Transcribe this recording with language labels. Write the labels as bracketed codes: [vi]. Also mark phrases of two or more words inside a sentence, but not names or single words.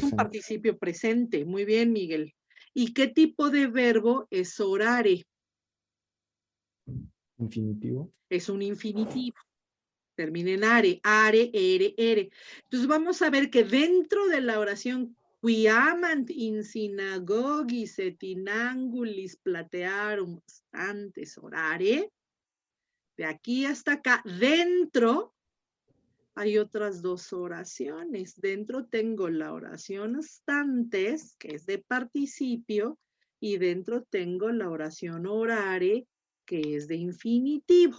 [es] Es un participio presente. Muy bien, Miguel. ¿Y qué tipo de verbo es orare? Infinitivo. Es un infinitivo. Termina en are, are, ere, ere. Entonces vamos a ver que dentro de la oración [la] qui amant in synagogis et in angulis platearum stantes orare, [es] de aquí hasta acá, dentro hay otras dos oraciones. Dentro tengo la oración stantes, que es de participio, y dentro tengo la oración orare, que es de infinitivo.